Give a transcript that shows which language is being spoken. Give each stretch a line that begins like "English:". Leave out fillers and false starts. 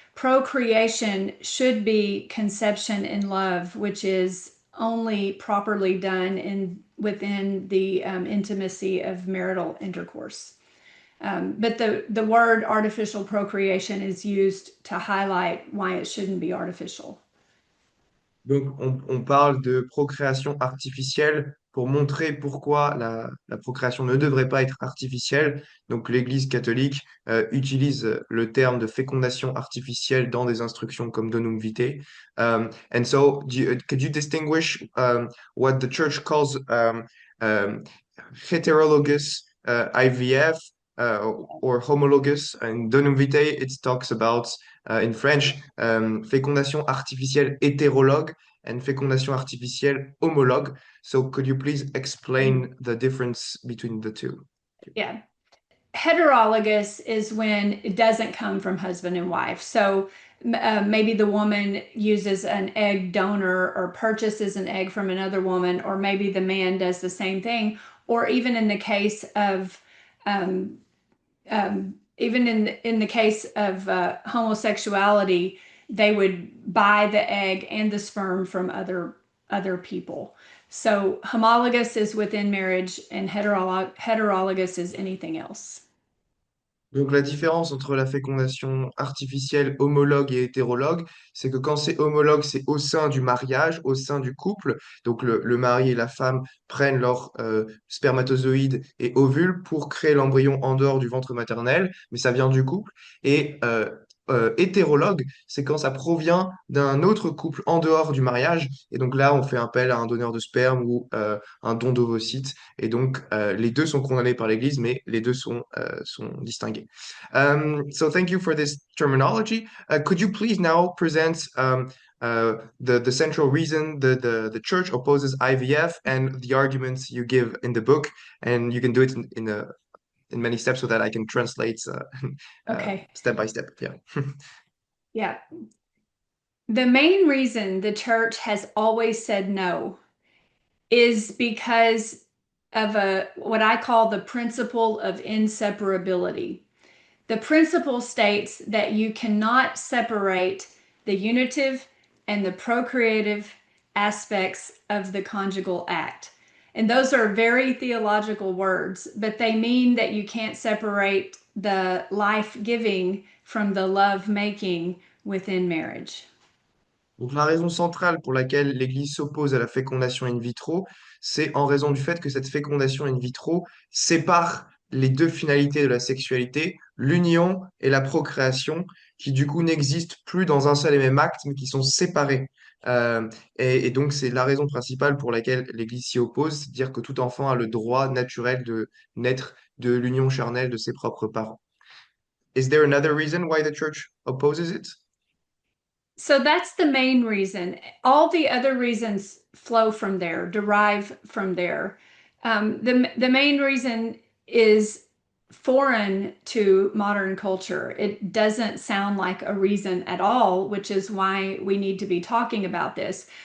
English: Procreation should be conception in love, which is only properly done within the intimacy of marital intercourse. But the word artificial procreation is used to highlight why it shouldn't be artificial.
French: Donc, on parle de procréation artificielle pour montrer pourquoi la procréation ne devrait pas être artificielle. Donc, l'Église catholique utilise le terme de fécondation artificielle dans des instructions comme Donum Vitae.
English: And so, could you distinguish what the church calls um, heterologous IVF or homologous? In Donum Vitae, it talks about in French,
French: fécondation artificielle hétérologue
English: and
French: fécondation artificielle homologue.
English: So could you please explain the difference between the two? Yeah. Heterologous is when it doesn't come from husband and wife. So maybe the woman uses an egg donor or purchases an egg from another woman, or maybe the man does the same thing. Or even in the case of um, even in the case of homosexuality, they would buy the egg and the sperm from other people. So homologous is within marriage, and heterologous is anything else.
French: Donc la différence entre la fécondation artificielle homologue et hétérologue, c'est que quand c'est homologue, c'est au sein du mariage, au sein du couple. Donc le mari et la femme prennent leurs spermatozoïdes et ovules pour créer l'embryon en dehors du ventre maternel, mais ça vient du couple. Et hétérologue, c'est quand ça provient d'un autre couple en dehors du mariage. Et donc là, on fait appel à un donneur de sperme ou un don d'ovocytes. Et donc les deux sont condamnés par l'Église, mais les deux sont distingués.
English: So thank you for this terminology. Could you please now present the central reason the church opposes IVF and the arguments you give in the book? And you can do it in many steps so that I can translate Okay. step by step. Yeah. Yeah. The main reason the church has always said no is because of what I call the principle of inseparability. The principle states that you cannot separate the unitive and the procreative aspects of the conjugal act. And those are very theological words, but they mean that you can't separate the life giving from the love making within marriage.
French: Donc la raison centrale pour laquelle l'Église s'oppose à la fécondation in vitro, c'est en raison du fait que cette fécondation in vitro sépare les deux finalités de la sexualité, l'union et la procréation, qui du coup n'existent plus dans un seul et même acte, mais qui sont séparés. Et donc c'est la raison principale pour laquelle l'Église s'y oppose, c'est-à-dire que tout enfant a le droit naturel de naître de l'union charnelle de ses propres parents.
English: Is there another reason why the church opposes it? So that's the main reason. All the other reasons flow from there, derive from there. The main reason is foreign to modern culture. It doesn't sound like a reason at all, which is why we need to be talking about this.